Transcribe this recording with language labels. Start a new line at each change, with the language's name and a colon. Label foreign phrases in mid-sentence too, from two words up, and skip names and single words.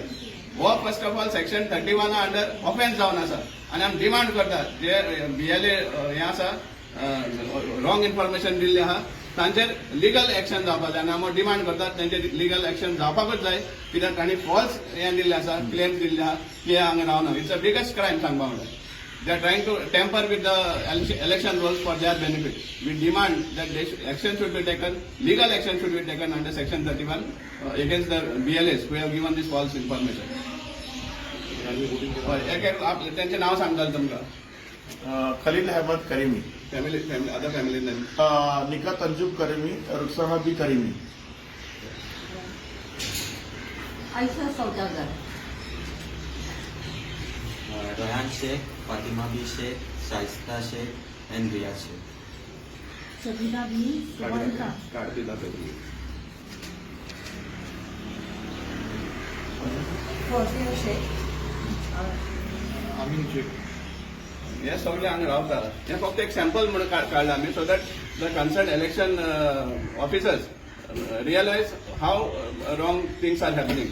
Konkani: हो
English: first of all section 31 under offence
Konkani: जावन आसा आनी आमी डिमांड करतात जे BLA हे आसा
English: wrong information
Konkani: दिल्लें आहा तांचेर
English: legal action
Konkani: जावपाक जाय आनी आमी डिमांड करतात तांचेर
English: legal action
Konkani: जावपाकूच जाय कित्याक तांणी फॉल्स हें दिल्लें आसा क्लेम्स दिल्ले आहा की हांगा रावना.
English: it's a biggest crime
Konkani: सांगपा म्हणल्यार.
English: They are trying to tamper with the election rules for their benefit. We demand that action should be taken, legal action should be taken under Section 31 against the BLAs who have given this false information.
Konkani: त्यांचे नाव सांगताल तुमकां खलील अहमद करीमी
English: family other family name निकात अंजुम करीमी रुखसाना बी करीमी आयशा सौदागर Rayhan Sheikh, Fatima B Sheikh, Shaista Sheikh, and Riya Sheikh. सबिना बी सुवर्णा
Konkani: काढते दाखवली फौजिया शेख अमीन शेख हे सगळे हांगा रावता. हे फक्त एक सॅम्पल म्हणून काढला आमी
English: so that the concerned election officers realise how wrong things are happening.